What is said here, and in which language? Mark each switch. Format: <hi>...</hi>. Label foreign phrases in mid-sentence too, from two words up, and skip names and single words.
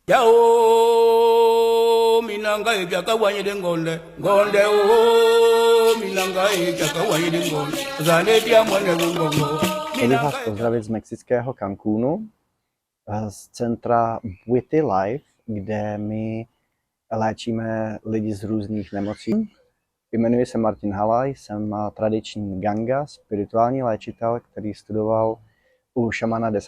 <cs>Yao minangai byaka wanyide ngonde ngonde o minangai byaka wanyide ngonde zane dia mwane ngongo. Chtěl bych vás pozdravit z mexického Cancúnu, z centra Buity Life, kde my léčíme lidi z různých nemocí. Jmenuji se Martin Halaj, jsem tradiční Ganga, spirituální léčitel, který studoval u šamana 10.</cs>